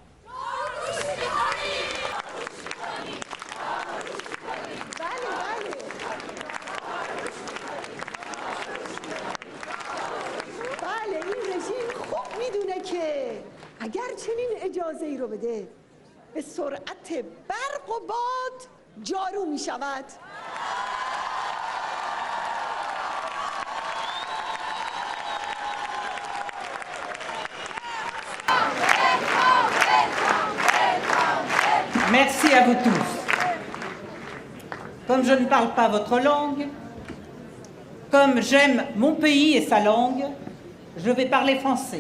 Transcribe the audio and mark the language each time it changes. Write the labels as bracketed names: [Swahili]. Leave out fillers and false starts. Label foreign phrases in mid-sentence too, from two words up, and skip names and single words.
[Persian] بله این رژیم خوب میدونه که اگر چنین اجازه ای رو بده به سرعت برق و باد جارو می شود. [French] Merci à vous tous. Comme je ne parle pas votre langue, comme j'aime mon pays et sa langue, je vais parler français.